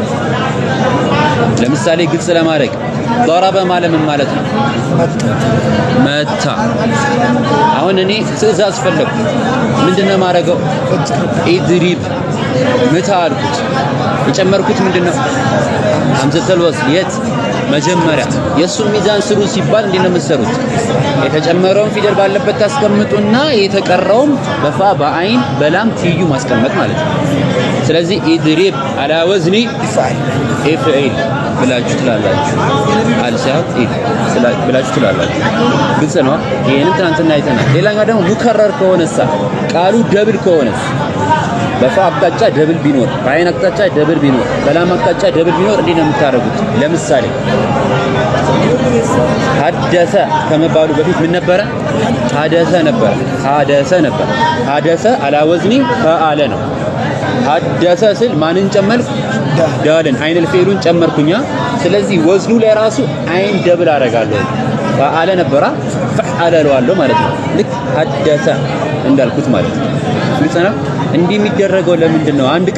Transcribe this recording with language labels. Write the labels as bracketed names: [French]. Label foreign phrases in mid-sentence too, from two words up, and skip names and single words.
[Amharic] ለምሳሌ ግልጽ ለማድረግ ضرب ማለት ነው መታ አሁን እኔ ትዕዛዝ ፈለኩ ምንድነው ማረገው ኢድሪብ መታ አልኩት የጨመርኩት ምንድነው ሐምዘተል ወስል የት መጀመሪያ የሱ ሚዛን ስሩ ሲባል እንዴት ነው የምትሰሩት የተጨመረውን ፊደል ባለበት ታስቀምጡና የተቀረውም በፋ በአይን በላም ትዩ ማስቀመጥ ማለት ነው ስለዚህ ኢድሪብ [Arabic] على وزن [Amharic] ኢፍዒል ብላችሁ ትላላችሁ አልሻት ብላችሁ ትላላችሁ ግልጽ ነው ይሄንን ትናንትና አይተናል ሌላኛው ደግሞ ሙከረር ከሆነሳ ቃሉ ደብል ከሆነስ በፋ አቅጣጫ ደብል ቢኖር በአይን አቅጣጫ ደብል ቢኖር በላም አቅጣጫ ደብል ቢኖር እንዴት ነው የምታረጉት ለምሳሌ ሐደሰ ከመባሉ በፊት ምን ነበረ ሐደሰ ነበር ሐደሰ [Arabic] على وزن فعل [Amharic] ነው ሐደሰ ስል ማንን ጨመርኩ ዳልን አይን الفعሉን ጨመርኩኛ ስለዚህ ወዝኑ ላይ ራሱ አይን ደብል አረጋለሁ ፈዓለ ነበራ ፈዓለ ለዋለው ማለት ነው ልክ ሐደሰ እንዳልኩት ማለት ነው ስለዚህ እንዲህ የሚደረገው ለምንድን ነው አንድ